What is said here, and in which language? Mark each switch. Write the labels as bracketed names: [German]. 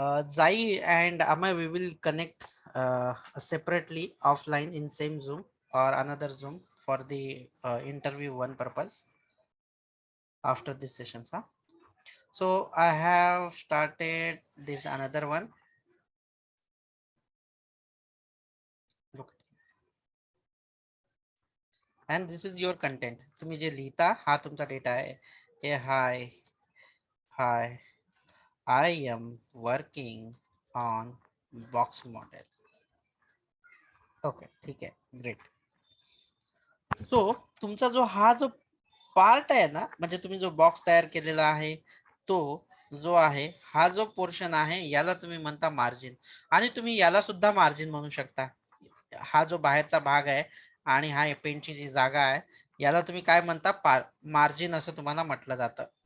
[English] Zai and Amay, we will connect separately offline in same Zoom or another Zoom for the interview one purpose after this session. Huh? So I have started this another one. Look, and this is your content. [Marathi] तुम्ही जे लिहिता हा तुमचा data आहे. [English] हे hi, I am working on box model. [Marathi] Okay ठीक आहे, great. So तुमचा जो हा जो पार्ट आहे ना, म्हणजे तुम्ही जो बॉक्स तयार केलेला आहे तो जो आहे हा जो पोर्शन आहे याला तुम्ही म्हणता मार्जिन. आणि तुम्ही याला सुद्धा मार्जिन म्हणू शकता. हा जो बाहेरचा भाग आहे आणि हा पेनची जी जागा आहे याला तुम्ही काय म्हणता, मार्जिन असं तुम्हाला म्हटलं जातं.